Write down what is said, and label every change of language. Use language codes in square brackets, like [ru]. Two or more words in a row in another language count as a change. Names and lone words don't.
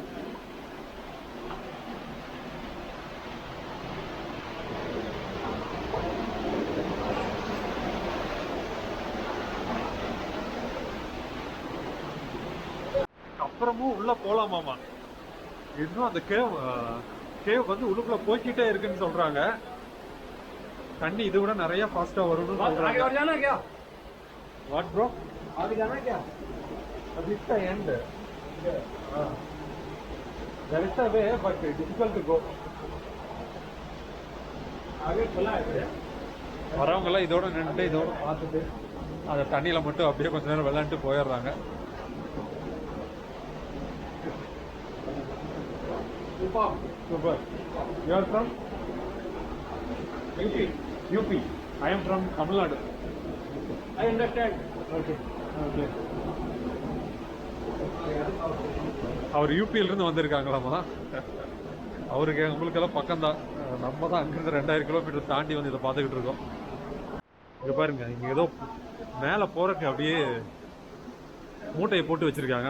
[ta] அப்புறமும் உள்ள போலாமாமா. இன்னும் அந்த கேவ் வந்து உள்ளுக்குள்ள போய்கிட்டே இருக்குன்னு சொல்றாங்க. தண்ணி இது விட நிறைய ஃபாஸ்டா வரும்னு சொல்றாங்க. [en] What bro? [hi] आगे जाना क्या? अब इसका एंड है. [en] There is a way but difficult to go. [hi] आगे खुला है. [ta] வரவங்க எல்லாம் இதோட நின்னுட்டு இதோட பார்த்துட்டு அந்த தண்ணியில மட்டும் அப்படியே கொஞ்ச நேரம் விளையாண்டு போயிடுறாங்க. [en] Super. You are from? UP. I am from Tamil Nadu. I understand. Okay. [ta] அவர் யூபியில இருந்து வந்திருக்காங்களாமா. அவருக்கு உங்களுக்கெல்லாம் பக்கம்தான். நம்ம தான் அங்கிருந்து 2000 கிலோமீட்டர் தாண்டி வந்து இதை பார்த்துக்கிட்டு இருக்கோம். இங்க பாருங்க, இங்க ஏதோ மேல போறதுக்கு அப்படியே மூட்டையை போட்டு வச்சிருக்காங்க.